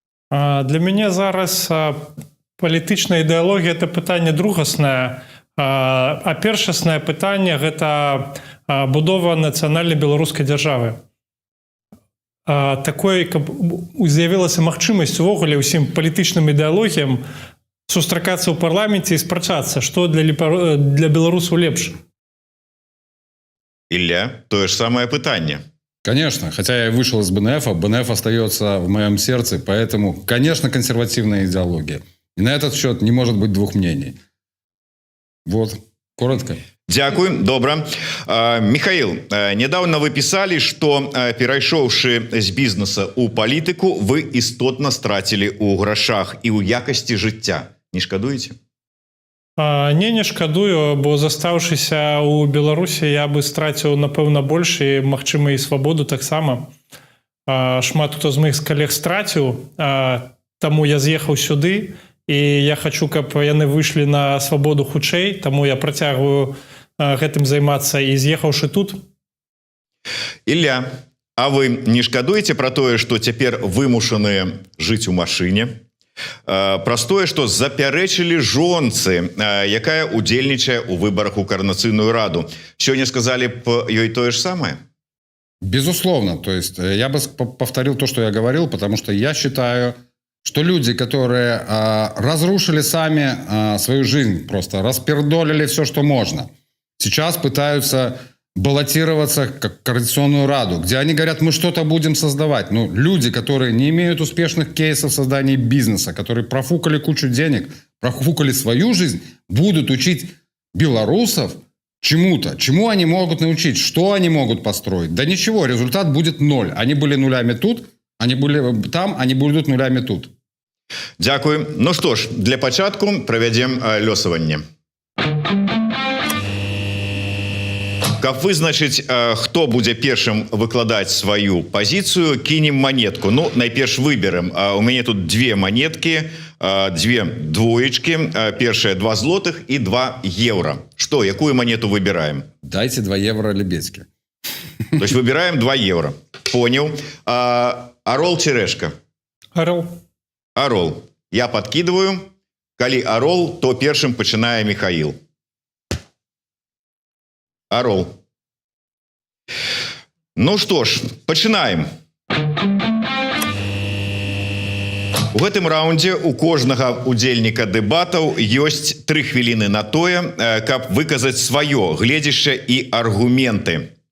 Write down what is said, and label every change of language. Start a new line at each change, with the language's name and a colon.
Belarusian: Для мяне зараз палітычная ідэалогія – это пытанне другаснае, а першаснае пытанне – гэта будова нацыянальнай беларускай дзяржавы. Такой, каб з'явілася магчымасць увогуле ўсім палітычным ідэалогіям сустракацца ў парламенце і спрачацца, што для беларусаў лепш.
Russian: Илья, то же самое пытание. Конечно, хотя я вышел из БНФ, БНФ остается в моем сердце, поэтому, конечно, консервативная идеология. И на этот счет не может быть двух мнений. Вот, коротко.
Belarusian: Дякую, добра. Михаил,
Russian: недавно вы писали, что,
Belarusian: перайшоўшы з бізнеса ў палітыку, вы істотна страцілі ў грашах і ў якасці жыцця. Не шкадуеце? Не шкадую, бо застаўшыся ў Беларусі я бы страціў, напэўна, больш і, магчыма, і свабоду таксама. Шмат хто з моих калег страціў, таму я з'ехаў сюды, і я хачу, каб яны выйшлі на свабоду хутчэй, таму я працягваю гэтым займацца і з'ехаўшы тут. Ілля, а вы не шкадуеце пра тое, што цяпер вымушаны жыць у машыне? Простое, што запярэчылі жонцы, якая удзельнічае ў выбарах у Каардынацыйную раду. Сёння сказали б ёй тое же самое?
Russian: Безусловно. То есть я бы повторил то, что я говорил, потому что я считаю, что люди, которые разрушили сами свою жизнь, просто распердолили все, что можно, сейчас пытаются баллотироваться как Координационную раду, где они говорят, мы что-то будем создавать. Ну, люди, которые не имеют успешных кейсов создания бизнеса, которые профукали кучу денег, профукали свою жизнь, будут учить белорусов чему-то. Чему они могут научить? Что они могут построить? Да ничего, результат будет ноль. Они были нулями тут, они были там, они будут нулями тут.
Belarusian: Дякую. Ну что ж, для пачатку правядзем лёсаванне. Каб вызначыць, хто будзе першым выкладаць сваю пазіцыю, кінем монетку. Ну, найперш выберем. У мяне тут две монетки, две двоечки. Першая 2 злотых и 2 евро. Что, якую монету выбираем?
Russian: Дайте 2 евро Лебедьке. То есть выбираем 2 евро. Понял. Орол-решка. Орел. Орол. Я подкидываю.
Belarusian: Калі орол, то першым пачынае Михаил.
Russian: Орол.
Belarusian: Ну што ж, пачынаем. У гэтым раундзе у кожнага удзельніка дэбатаў ёсць 3 хвіліны на тое, каб выказаць сваё гледзішча і аргументы.